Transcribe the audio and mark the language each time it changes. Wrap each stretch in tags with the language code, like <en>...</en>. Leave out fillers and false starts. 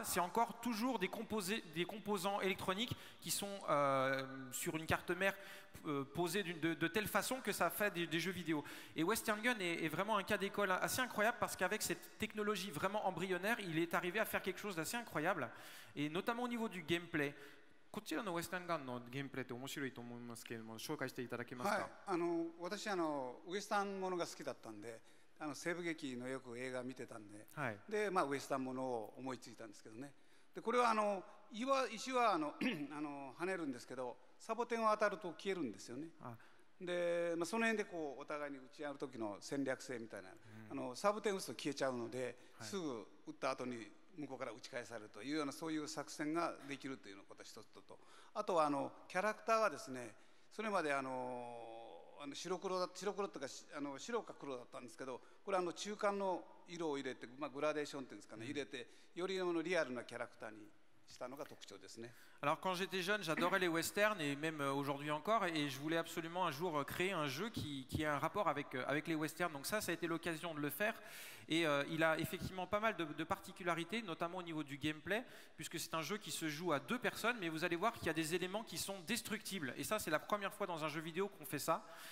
<fr>C'est encore toujours des composants électroniques qui sont sur une carte mère posée de telle façon que ça fait des jeux vidéo. Et Western Gun est vraiment un cas d'école assez incroyable parce qu'avec cette technologie vraiment embryonnaire, il est arrivé à faire quelque chose d'assez incroyable, et notamment au niveau du gameplay.</fr> <ja>こちらのウエスタンガンのゲームプレイって面白いと思いますけれども、紹介していただけますか。はい、私ウエスタンものが好きだったんで、西部劇のよく映画見てたんで、はい、でウエスタンものを思いついたんですけどね。でこれは石は跳ねるんですけど、サボテンを当たると消えるんですよね。で、その辺でこうお互いに打ち合う時の戦略性みたいな、サボテン打つと消えちゃうので、はい、すぐ打った後に向こうから打ち返されるというようなそういう作戦ができるということが一つと、あとはキャラクターはですね、それまで白黒というか白か黒だったんですけど、これ中間の色を入れて、グラデーションっていうんですかね、入れてよりリアルなキャラクターにしたのが特徴ですね。</ja> <fr>Alors quand j'étais jeune, j'adorais les westerns et même aujourd'hui encore, et je voulais absolument un jour créer un jeu qui ait un rapport avec les westerns. Donc ça a été l'occasion de le faire, et il a effectivement pas mal de particularités, notamment au niveau du gameplay, puisque c'est un jeu qui se joue à 2 personnes, mais vous allez voir qu'il y a des éléments qui sont destructibles, et ça c'est la première fois dans un jeu vidéo qu'on fait ça.</fr>